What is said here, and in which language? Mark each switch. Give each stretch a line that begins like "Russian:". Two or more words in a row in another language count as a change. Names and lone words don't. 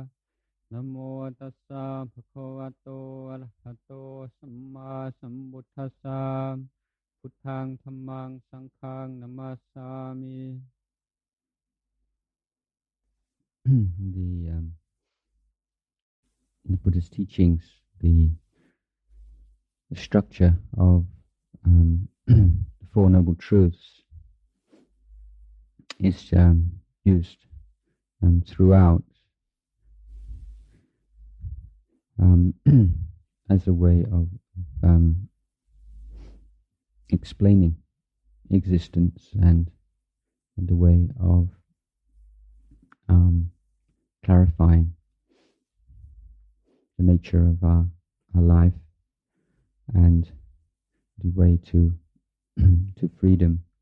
Pali: Namo tassa bhagavato arahato samma sambuddhassa. Puttang dhammang sanghang namasami.
English: In the Buddha's teachings, the structure of the Four Noble Truths is used throughout as a way of explaining existence and a way of clarifying the nature of our life and the way to freedom.